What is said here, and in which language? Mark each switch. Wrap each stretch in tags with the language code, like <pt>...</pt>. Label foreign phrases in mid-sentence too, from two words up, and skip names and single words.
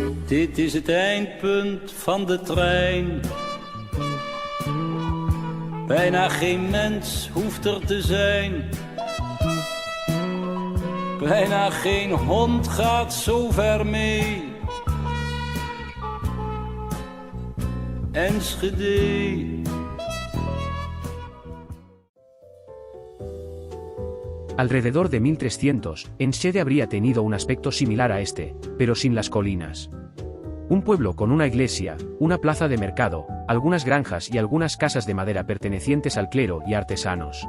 <nl>Dit is het eindpunt van de trein. Bijna geen mens hoeft er te zijn. Bijna geen hond gaat zo ver mee. Enschede.</nl> <es>Alrededor de 1300, Enschede habría tenido un aspecto similar a este, pero sin las colinas. Un pueblo con una iglesia, una plaza de mercado, algunas granjas y algunas casas de madera pertenecientes al clero y artesanos.</es>